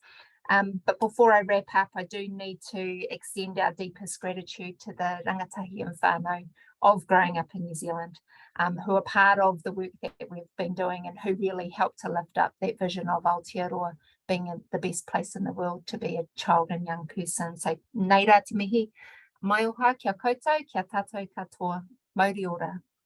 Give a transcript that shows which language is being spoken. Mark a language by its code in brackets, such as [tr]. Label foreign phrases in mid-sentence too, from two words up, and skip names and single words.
[en] But before I wrap up, I do need to extend our deepest gratitude to the rangatahi and whānau of growing up in New Zealand, who are part of the work that we've been doing and who really help to lift up that vision of Aotearoa being in the best place in the world to be a child and young person. [mi] So nei rā te mihi, mai oha, kia koutou, kia tātou katoa, mauri ora.